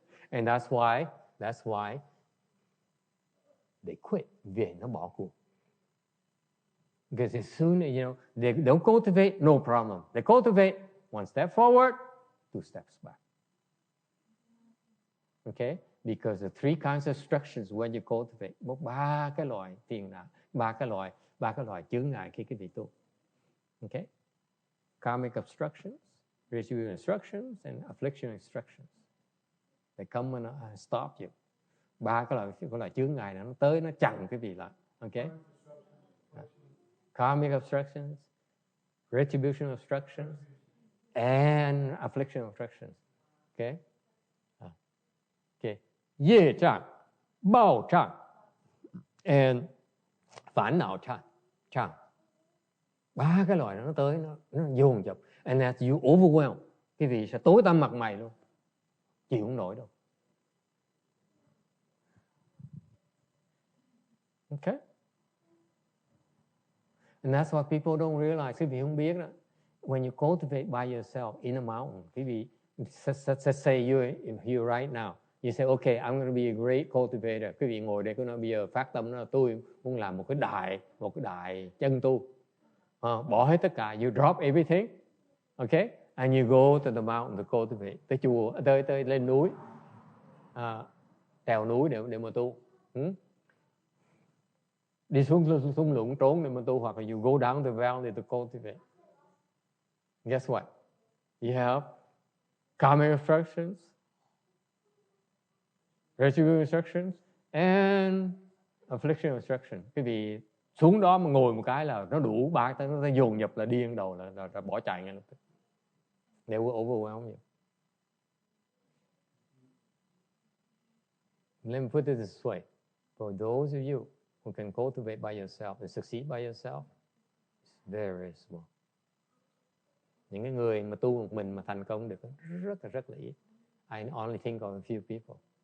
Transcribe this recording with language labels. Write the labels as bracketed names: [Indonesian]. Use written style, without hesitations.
[English] And that's why they quit. [Vietnamese] Vì nó bỏ cuộc. [English] Because as soon as, they don't cultivate, no problem. They cultivate, one step forward, two steps back. Okay? Because the three kinds of obstructions when you cultivate, [Vietnamese] ba cái loại phiền não, ba cái loại chướng ngại khi quý vị tu. [English] Okay? Karmic obstructions, residual obstructions, and affliction obstructions. They come and stop you. [Vietnamese] Ba cái loại chướng ngại này nó tới nó chặn quý vị lại. [English] Okay? Karmic obstructions, retribution obstructions, and affliction obstructions. Okay? Okay. [Vietnamese] Ye trạng, bao trạng, and phản não trạng. Ba cái loại nó tới, nó dồn dập. [English] And as you overwhelm, [Vietnamese] quý vị sẽ tối tăm mặt mày luôn. Chịu không nổi đâu. [English] Okay? And that's what people don't realize. [Vietnamese] Quý vị không biết đó. [English] When you cultivate by yourself in a mountain, quý vị, let's say you're here right now. You say, okay, I'm going to be a great cultivator. [Vietnamese] Quý vị ngồi đây, cứ nói bây giờ phát tâm là tôi muốn làm một cái đại chân tu. Bỏ hết tất cả, [English] you drop everything. Okay? And you go to the mountain to cultivate. [Vietnamese] Tới chùa, tới lên núi. Trèo núi để mà tu. Đi xuống lũng trốn để mà tu, hoặc là [English] you go down the valley to cultivate. Guess what? You have karmic obstructions, residual obstructions, and affliction obstruction. [Vietnamese] Quý vị xuống đó mà ngồi một cái là nó đủ ba cái, nó dồn nhập là điên đầu là bỏ chạy ngay lập tức. [English] They will overwhelm you. Let me put it this way. For those of you who can cultivate by yourself and succeed by yourself, it's very small. [Vietnamese] Những cái người mà tu một mình mà thành công được rất là ít. [English] I only think of a few people.